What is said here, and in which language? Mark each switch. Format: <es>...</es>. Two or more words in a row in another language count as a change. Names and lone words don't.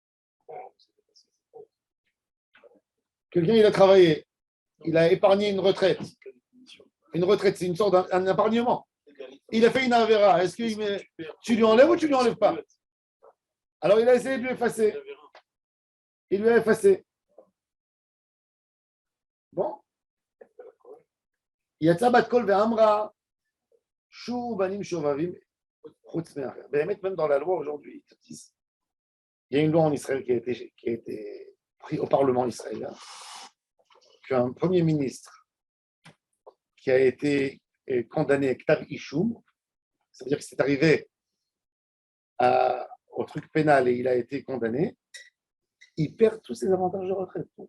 <fr>Quelqu'un, il a travaillé, il a épargné une retraite. Une retraite, c'est une sorte d'un épargnement. Il a fait une avéra. Est-ce que tu lui enlèves ou tu lui enlèves pas? Alors il a essayé de lui effacer. Il lui a effacé. Bon.</fr> <he>יצתה בת קול ואמרה שובו בנים שובבים חוץ מאחר.</he> <fr>Même dans la loi aujourd'hui, il y a une loi en Israël qui a été prise au Parlement israélien qu'un premier ministre qui a été condamné à</fr> <he>כתב אישום,</he> <fr>ça veut dire que c'est arrivé au truc pénal et il a été condamné, il perd tous ses avantages de retraite.</fr>